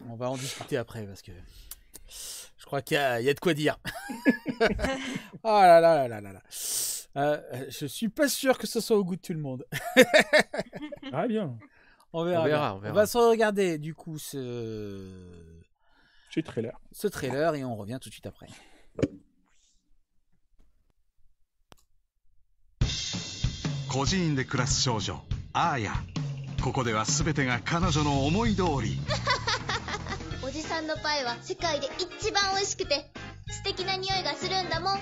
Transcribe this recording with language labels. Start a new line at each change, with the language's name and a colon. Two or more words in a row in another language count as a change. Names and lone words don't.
French: On va en discuter après, parce que je crois qu'il y a de quoi dire. Oh là là là là là. Je suis pas sûr que ce soit au goût de tout le monde. Ah bien. On verra. On va se regarder du coup ce trailer et on revient tout de suite après.
Japanese: 孤児院で暮らす少女アーヤ。ここでは全てが彼女の思い通り。おじさんのパイは世界で一番美味しくて素敵な匂いがするんだもん。